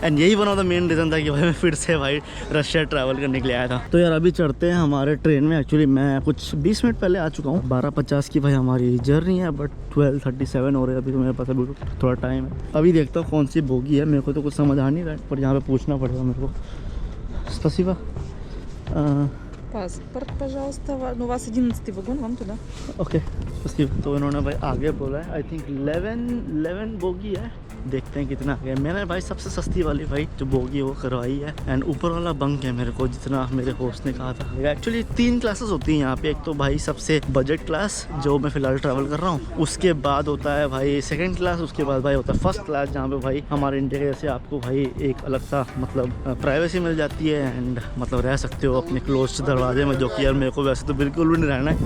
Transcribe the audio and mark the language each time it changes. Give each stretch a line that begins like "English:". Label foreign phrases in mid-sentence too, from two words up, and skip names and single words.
Hindi: एंड यही
English: one of the main reason
Hindi: था कि भाई मैं फिर से भाई रशिया ट्रैवल करने के लिए आया था। तो यार अभी चढ़ते हैं हमारे ट्रेन में। एक्चुअली मैं कुछ 20 मिनट पहले आ चुका हूँ। 12:50 की भाई हमारी जर्नी है, बट 12:37 हो रहे हैं अभी। तो मेरे पास अभी थोड़ा टाइम है। अभी देखता हूँ कौन सी बोगी है, मेरे को तो कुछ समझ आ नहीं रहा है, पर यहाँ पर पूछना पड़ेगा मेरे को।
Russian: स्पसिबा Паспорт, пожалуйста. Ну, у вас 11-й вагон, вам туда.
Hindi: ओके स्पसिबा। तो इन्होंने भाई आगे बोला है,
English: I think
Hindi: 11 बोगी है, देखते हैं कितना आगे। मैंने भाई सबसे सस्ती वाली भाई जो बोगी वो करवाई है। एंड ऊपर वाला बंक है मेरे को, जितना मेरे होस्ट ने कहा था। एक्चुअली 3 क्लासेस होती हैं यहाँ पे। एक तो भाई सबसे
English: budget class
Hindi: जो मैं फिलहाल ट्रैवल कर रहा हूँ, उसके बाद होता है भाई
English: second class,
Hindi: उसके बाद भाई होता है
English: first class,
Hindi: जहाँ पे भाई हमारे इंडिया के जैसे आपको भाई एक अलग सा मतलब प्राइवेसी मिल जाती है एंड मतलब रह सकते हो अपने क्लोज दरवाजे में, जो कि यार मेरे को वैसे तो बिल्कुल भी नहीं रहना है।